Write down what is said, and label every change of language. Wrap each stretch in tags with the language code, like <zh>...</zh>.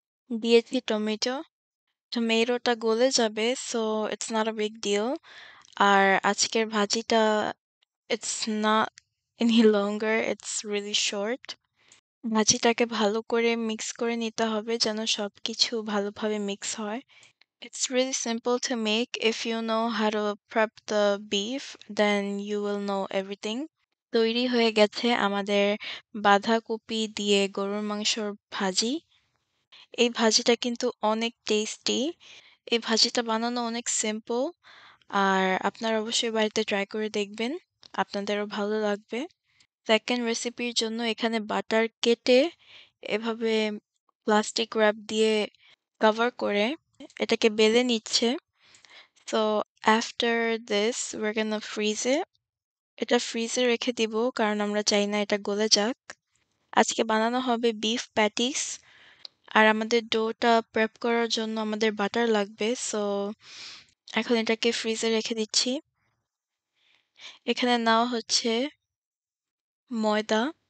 <bn>দিয়েছি টমেটো। টমেটোটা গলে যাবে,</bn> <en>So it's not a big deal.</en> <bn>আর আজকের ভাজিটা</bn> <en>It's not any longer, it's really short.</en> <bn>ভাজিটাকে ভালো করে মিক্স করে নিতে হবে যেন সবকিছু ভালোভাবে মিক্স হয়।</bn> <en>It's really simple to make. If you know how to prep the beef, then you will know everything.</en> <bn>তৈরি হয়ে গেছে আমাদের বাঁধাকপি দিয়ে গরুর মাংসর ভাজি। এই ভাজিটা কিন্তু অনেক টেস্টি। এই ভাজিটা বানানো অনেক সিম্পল। আর আপনারা অবশ্যই বাড়িতে ট্রাই করে দেখবেন। আপনাদেরও ভালো লাগবে। সেকেন্ড রেসিপির জন্য এখানে বাটার কেটে এভাবে প্লাস্টিক র্যাপ দিয়ে কভার করে এটাকে বেলে নিচ্ছে।</bn> <en>So after this we're gonna freeze it.</en> <bn>এটা ফ্রিজে রেখে দিব কারণ আমরা চাই না এটা গলে যাক। আজকে বানানো হবে বিফ প্যাটিস। আর আমাদের ডোটা প্রেপ করার জন্য আমাদের বাটার লাগবে। সো এখন এটাকে ফ্রিজে রেখে দিচ্ছি। এখানে নেওয়া হচ্ছে ময়দা।</bn>